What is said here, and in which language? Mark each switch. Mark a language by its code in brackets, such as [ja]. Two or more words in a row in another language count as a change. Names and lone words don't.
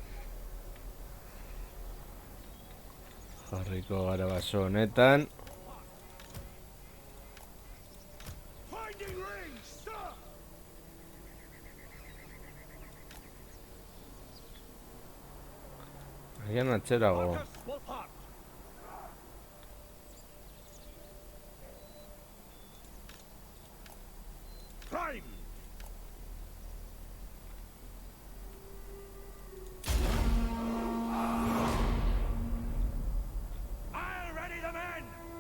[eu] Jarriko gara baso honetan. [en] Finding rings, sir. [eu] Agian atzerago. Marcus Wolfhard. [en] Prime. I'll ready the men.